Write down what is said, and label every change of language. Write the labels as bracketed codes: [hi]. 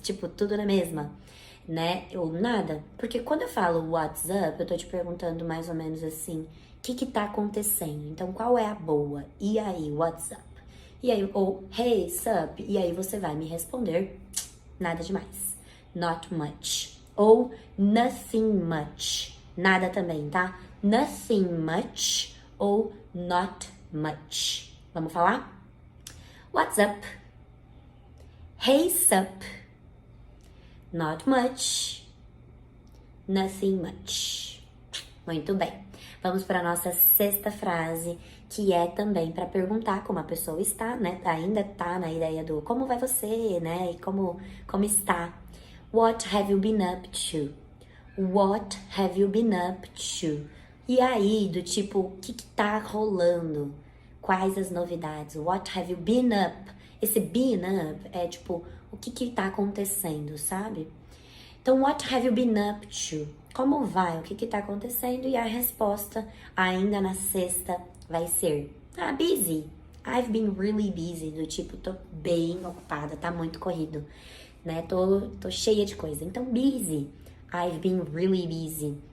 [pt] Tipo, tudo na mesma, né? Ou nada. Porque quando eu falo [en] what's up, [pt] eu tô te perguntando mais ou menos assim, o que tá acontecendo? Então, qual é a boa? E aí, [en] what's up? [pt] E aí, ou [en] hey, sup? [pt] E aí você vai me responder, nada demais. [en] Not much. Ou nothing much. [pt] Nada também, tá? [en] Nothing much ou not much. [pt] Vamos falar? [en] What's up? Hey, sup? Not much. Nothing much. [pt] Muito bem. Vamos para a nossa sexta frase, que é também para perguntar como a pessoa está, né? Ainda tá na ideia do como vai você, né? E como está. [en] What have you been up to? What have you been up to? [pt] E aí, do tipo, o que tá rolando? Quais as novidades? [en] What have you been up? [pt] Esse been up é tipo, o que tá acontecendo, sabe? [en] Então, what have you been up to? [pt] Como vai? O que tá acontecendo? E a resposta, ainda na sexta, vai ser, busy. [en] I've been really busy, [pt] do tipo, tô bem ocupada, tá muito corrido, né? Tô cheia de coisa. Então, busy. [en] I've been really busy.